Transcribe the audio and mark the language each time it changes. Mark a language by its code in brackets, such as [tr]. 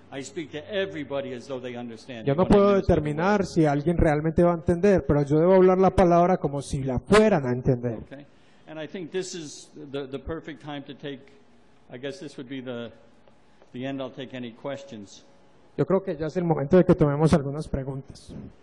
[en] I speak to everybody as though they understand [es] Yo me no [en] when I [es] puedo [en] minister the word. [es] determinar si alguien realmente va a entender, pero yo debo hablar la palabra como si la fueran a entender. [en] Okay? And I think this is the perfect time to take, I guess this would be the end. I'll take any questions. [es] Yo creo que ya es el momento de que tomemos algunas preguntas.